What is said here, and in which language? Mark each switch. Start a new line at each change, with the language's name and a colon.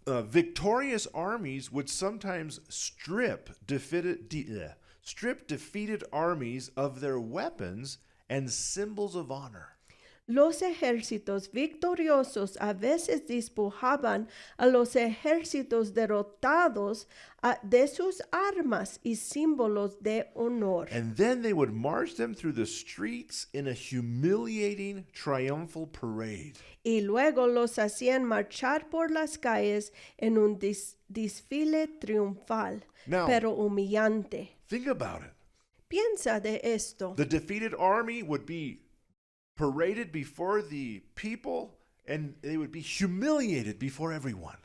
English: victorious armies would sometimes strip defeated armies of their weapons and symbols of honor.
Spanish: los ejércitos victoriosos a veces despojaban a los ejércitos derrotados de sus armas y símbolos de honor.
English: And then they would march them through the streets in a humiliating triumphal parade.
Spanish: Y luego los hacían marchar por las calles en un desfile triunfal,
English: Now-
Spanish: pero humillante.
English: Think about it.
Spanish: Piensa de esto.
English: The defeated army would be paraded before the people and they would be humiliated before everyone.